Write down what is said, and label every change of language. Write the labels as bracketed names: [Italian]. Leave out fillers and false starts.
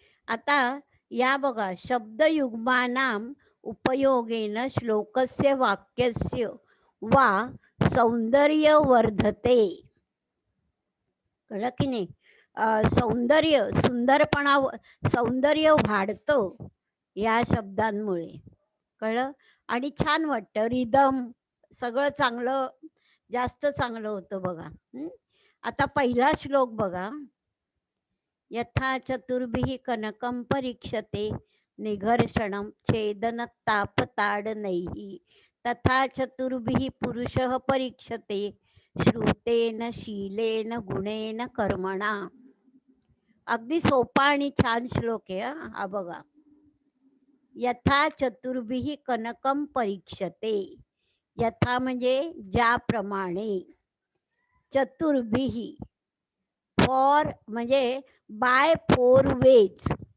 [Marathi] आता या बघा [Sanskrit] शब्दयुग्मानाम उपयोगेन श्लोकस्य वाक्यस्य वा सौंदर्य वर्धते. [Marathi] कळलं की नाही? सौंदर्य सुंदरपणा सौंदर्य वाढतं या शब्दांमुळे. कळलं? आणि छान वाटतं. रिदम सगळं चांगलं जास्त चांगलं होतं बघा. आता पहिला श्लोक बघा. [Sanskrit] यथा चतुर्भिः कनकं परीक्षते निघर्षणं छेदनतापताडनैः तथा चतुर्भिः पुरुषः परीक्षते श्रुतेन शीलेन गुणेन कर्मणा. [Marathi] अगदी सोपा आणि छान श्लोक आहे हा बघा. [Sanskrit] यथा चतुर्भिः कनकं परीक्षते. [Marathi] यथा म्हणजे ज्याप्रमाणे. चतुर्भिः फॉर म्हणजे [English] By 4 ways.